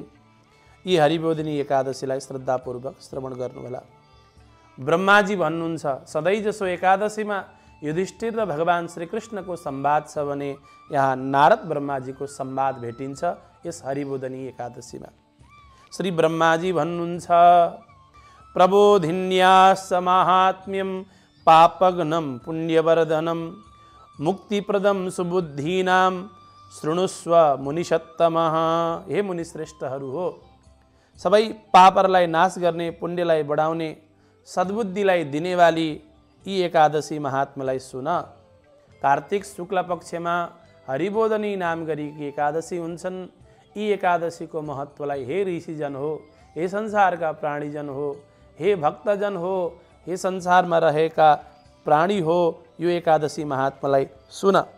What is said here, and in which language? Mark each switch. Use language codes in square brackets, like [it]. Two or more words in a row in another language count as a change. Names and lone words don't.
[ne] यी हरिबोधनी एकादशीलाई श्रद्धापूर्वक श्रवण गर्नुहोला। ब्रह्माजी भन्नुहुन्छ सधैँ जसो एकादशीमा युधिष्ठिर र भगवान श्रीकृष्णको संवाद छ भने यहाँ नारद ब्रह्माजीको संवाद भेटिन्छ यस हरिबोधनी एकादशीमा। [sa] श्री ब्रह्माजी भन्नुहुन्छ प्रबोधिन्यास महात्म्यम पापघ्नं पुण्यवर्धनम मुक्तिप्रदम सुबुद्धीनाम शृणुस्व मुनिषत्तमः। [ne] हे मुनिश्रेष्ठहरू हो, सबै पापहरूलाई नाश गर्ने, पुण्यलाई बढाउने, सद्बुद्धिलाई दिनेवाली यी एकादशी महात्म्यलाई सुन। कार्तिक शुक्ल पक्षमा हरिबोधनी नाम गरिएकी एकादशी हुन्छन्। यी एकादशीको महत्त्वलाई हे ऋषिजन हो, हे संसारका प्राणीजन हो, हे भक्तजन हो, हे संसारमा रहेका प्राणी हो, यो एकादशी महात्म्यलाई सुन।